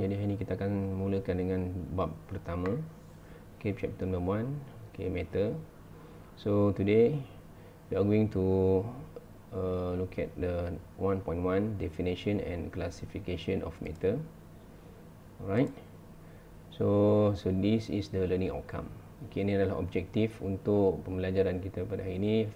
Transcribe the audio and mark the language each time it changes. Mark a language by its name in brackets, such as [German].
[Malay] Jadi hari ini kita akan mulakan dengan bab pertama. [English] Okay, chapter number 1. Okay, matter. So today we are going to look at the 1.1 definition and classification of matter. Alright. So this is the learning outcome. [Malay] Okay, ini adalah objektif untuk pembelajaran kita pada hari ini.